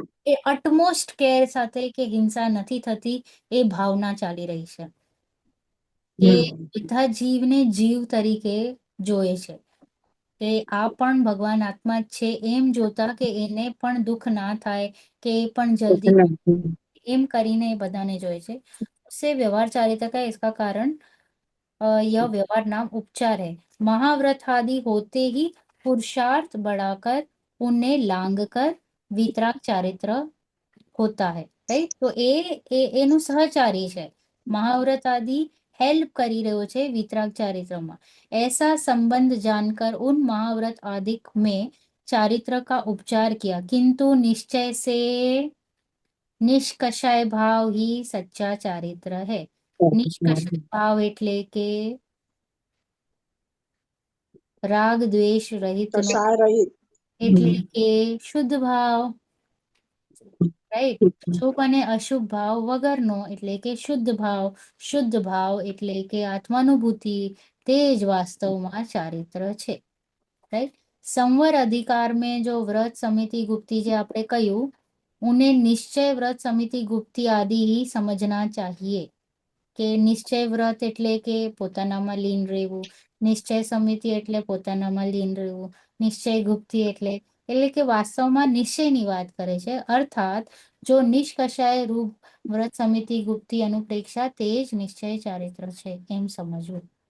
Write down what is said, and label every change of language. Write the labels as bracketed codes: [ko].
[gu] એ utmost care સાથે કે હિંસા નથી થતી, એ ભાવના ચાલી રહી છે, કે બધા જીવને જીવ તરીકે જોએ છે, કે આ પણ ભગવાન આત્મા જ છે એમ જોતા, કે એને પણ દુઃખ ના થાય, કે એ પણ જલ્દી એમ કરીને એ બધાને જોए છે. [hi] उससे व्यवहार चारित्र का इसका कारण यह व्यवहार नाम उपचार है. महाव्रत आदि होते ही पुरुषार्थ बढ़ाकर उन्हें लांग कर वितराग चारित्र होता है, राइट? [gu] तो એનું સહચારી છે, મહાવ્રત આદि हेल्प કરી રહ્યો છે વિતરાગ ચારિત્રમાં. [hi] ऐसा संबंध जानकर उन महाव्रत आदि में चारित्र का उपचार किया, किंतु निश्चय से निष्कषाय भाव ही सच्चा चारित्र है। [gu] निष्कषाय भाव એટલે કે રાગ દ્વેષ રહિત નો, કસાય રહિત. એટલે કે શુદ્ધ ભાવ, રાઈટ। શુભ અને અશુભ ભાવ વગરનો એટલે કે શુદ્ધ ભાવ, શુદ્ધ ભાવ એટલે કે આત્માનુભૂતિ, તે જ વાસ્તવમાં ચારિત્ર છે, રાઈટ। [hi] संवर अधिकार में जो व्रत समिति गुप्ती जे आपने कहूं, उन्हें निश्चय व्रत समिति गुप्ती आदि ही समझना चाहिए। [gu] કે નિશ્ચય વ્રત એટલે કે પોતાનામાં લીન રહેવું, નિશ્ચય સમિતિ એટલે પોતાનામાં લીન રહેવું, નિશ્ચય ગુપ્તિ એટલે કે વાસ્તવમાં નિશ્ચયની વાત કરે છે, અર્થાત જો નિષ્કષાય રૂપ વ્રત સમિતિ ગુપ્તિ અનુપ્રેક્ષા તે જ નિશ્ચય ચારિત્ર છે, એમ સમજવું।